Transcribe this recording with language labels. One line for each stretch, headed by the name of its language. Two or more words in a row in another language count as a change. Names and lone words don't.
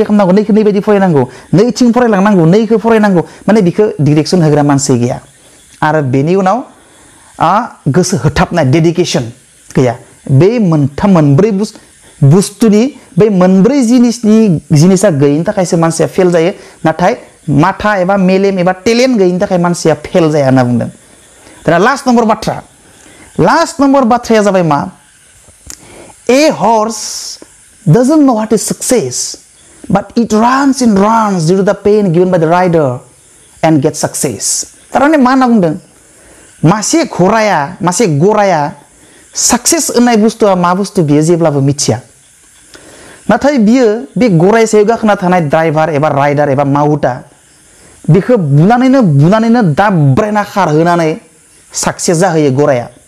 Bodo: खालामनांगौ नैखौ नैबायदि फरायनांगौ नैथिं फरायलांनांगौ नैखौ फरायनांगौ माने बिखौ डिरेक्सन होग्रा मानसि गैया आरो बेनि उनाव गोसो होथाबनाय डेडिकेसन गैया बे मोनब्रै बुस्थुनि बे मोनब्रै जिनिसा गैयिनि थाखायसो मानसिया फेल जायो नाथाय माथा एबा मेलेम एबा टेलेन्ट गैयिनि थाखाय मानसिया फेल जाया होनना बुंदों दाना
English: last number
Bodo: बाथ्राया जाबाय मा
English: A horse doesn't know what is success but it runs due to the pain given by the rider and gets success
Bodo: तारमाने मा होनना बुंदों मासे गराया सक्सेस होननाय बुस्थुआ मा बुस्थु बियो जेब्लाबो मिथिया नाथाय बियो बे गराय सायाव गाखोना थानाय ड्राइभार एबा राइडार एबा माउटा बिखौ बुनानैनो दाब्रायना खारहोनानै सक्सेस जाहोयो गराया